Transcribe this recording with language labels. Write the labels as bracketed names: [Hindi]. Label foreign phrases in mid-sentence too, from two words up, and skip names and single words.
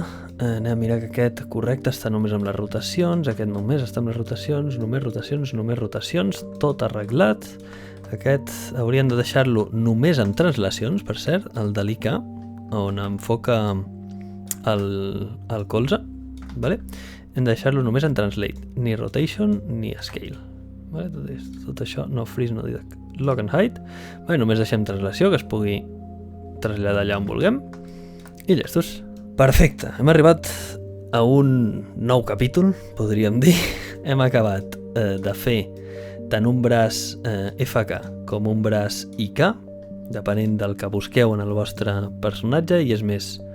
[Catalan] Anem a mirar que aquest correcte està només amb les rotacions, aquest només està amb les rotacions, només rotacions, tot arreglat. Aquest hauríem de deixar-lo només amb translacions, per cert, el de l'IK, on enfoca el colze. Vale? hem de deixar-lo només en translate, ni rotation ni scale. Vale? Tot això, no freeze, no [English] lock and hide. [Catalan] Vale, només deixem translació, que es pugui traslladar allà on vulguem. I llestos. Perfecte, hem arribat a un nou capítol, podríem dir. Hem acabat de fer tant un braç FK com un braç IK, depenent del que busqueu en el vostre personatge, i és més,